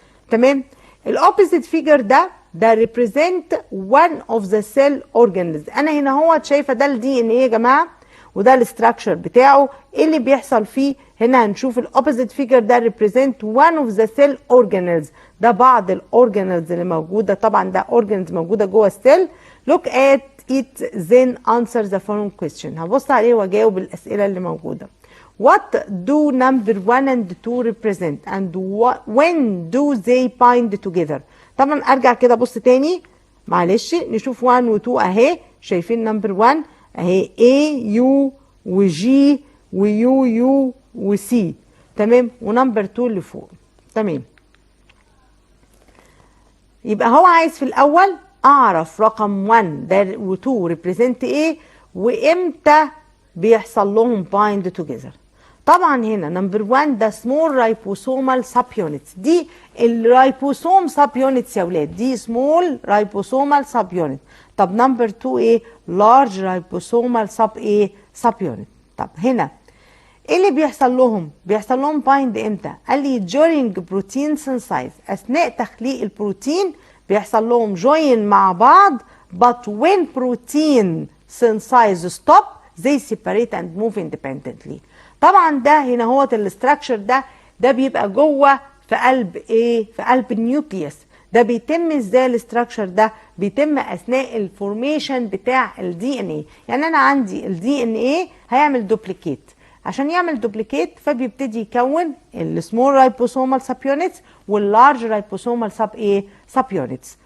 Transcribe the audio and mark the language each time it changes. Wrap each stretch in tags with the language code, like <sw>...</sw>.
<ar>تمام؟ الاوبوزيت فيجر ده ريبريزنت one of the cell organelles. انا هنا هو شايفه ده الدي ان ايه يا جماعه، وده الاستراكشر بتاعه. ايه اللي بيحصل فيه؟ هنا هنشوف الاوبوزيت فيجر ده ريبريزنت one of the cell organelles. ده بعض الاورجانلز اللي موجوده، طبعا ده اورجانلز موجوده جوه السيل.</ar> <en>look at it then answer the following question.</en> <ar>هبص عليه واجاوب الاسئله اللي موجوده.</ar> <en>What do number 1 and 2 represent and when do they bind together؟ طبعا ارجع كده بص تاني، معلش نشوف 1 و 2 اهي.</en> <ar>شايفين نمبر 1 اهي A U و G و U و C، تمام؟ ونمبر 2 اللي فوق، تمام. يبقى هو عايز في الاول اعرف رقم 1 ده و2 ريبريزنت ايه وامتى بيحصل لهم بايند توجذر. طبعا هنا نمبر 1 ده سمول رايبوسومال سب يونتس، دي الرايبوسوم سب يونتس يا ولاد، دي سمول رايبوسومال سب يونت. طب نمبر 2 ايه؟ لارج رايبوسومال سب ايه؟ سب يونت. طب هنا ايه اللي بيحصل لهم؟ بيحصل لهم بايند امتى؟ قال لي during protein synthesis، اثناء تخليق البروتين بيحصل لهم جوين مع بعض.</ar> <en>but when protein synthesis stop they separate and move independently.</en> <ar>طبعا ده هنا هو الاستراكشر ده بيبقى جوه في قلب ايه؟ في قلب النيوكليوس. ده بيتم ازاي الاستراكشر ده؟ بيتم اثناء الفورميشن بتاع الدي ان ايه. يعني انا عندي الدي ان ايه هيعمل دوبليكيت، عشان يعمل دوبليكيت فبيبتدي يكون السمول رايبوسومال سب يونتس واللارج رايبوسومال سب ايه؟ سب يونتس.</ar>